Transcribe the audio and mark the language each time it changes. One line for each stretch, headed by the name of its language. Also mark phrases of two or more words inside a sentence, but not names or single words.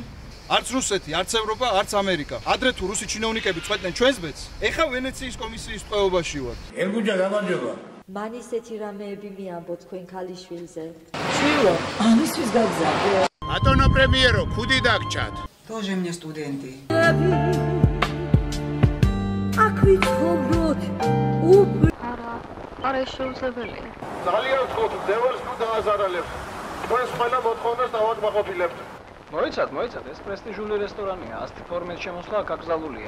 Georgian: არც რუსეთი, არც ევროპა, არც ამერიკა. ადრე თუ რუსი ჩინოვნიკები წვეთდნენ ჩვენს ბედს, ეხა ვენეციის კომისიის ტყვეობაში ვართ. ერგუჯა გამარჯობა. მან ისეთი რამეები მიამბო თქვენ ქალიშვილზე. შვილო, ამისთვის გაგზავნე. ბატონო პრემიერო, ქუდი დაგჭათ.
Russian: Тоже мне студенты.
Georgian: აქ ვიცხოვროთ. არა შეუძლებელია. ძალიან ვთქვით, დევერს თუ დააზარალებთ. თქვენს ყველა მოთხოვნას დავაკმაყოფილებთ. მოიცათ, ეს პრესტიჟული რესტორანია, ასეთი ფორმით შემოსვლა აკრძალულია.